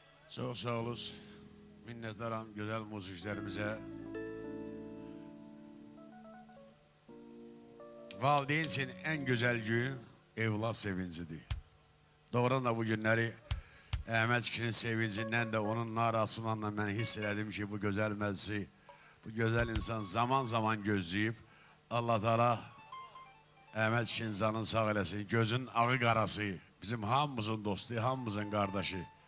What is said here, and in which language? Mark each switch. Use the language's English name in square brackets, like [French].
[Azerbaijani] Çox sağ olun, minnətdaram gözəl musiqiçilərimizə. [Turkish] Valideyn için en güzel gün evlat sevincidir. [Azerbaijani] Doğrudan da bu günləri Əhməd kişinin sevincindən də onun narasından da mən hiss elədim ki, bu gözəl məclisi, bu gözəl insan zaman zaman gözləyib. Allah Teala Əhməd kişinin canını sağ eləsin, gözün ağı qarası, bizim hamımızın dostu, hamımızın qardaşı.